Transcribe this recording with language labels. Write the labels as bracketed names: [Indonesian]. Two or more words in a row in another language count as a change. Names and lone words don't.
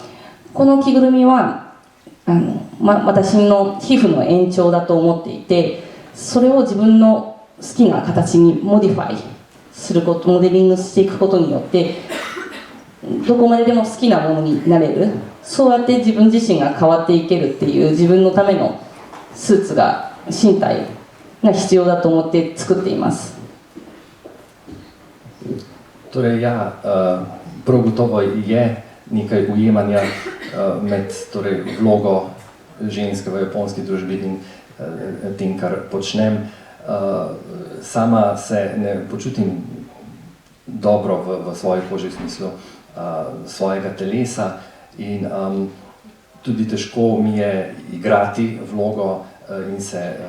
[Japanese] この着ぐるみは私の皮膚の延長だと思っていて、それを自分の好きな形にモディファイすること、モデリングしていくことによってどこまででも好きなものになれる。そうやって自分自身が変わっていけるっていう自分のためのスーツが、身体が必要だと思って作っています。 [Slovenian] Torej, ja, prav gotovo je nekaj ujemanja med vlogo ženske v japonski družbi in tem, kar počnem. sama se ne počutim dobro v svoji koži, v smislu svojega telesa in tudi težko mi je igrati vlogo in se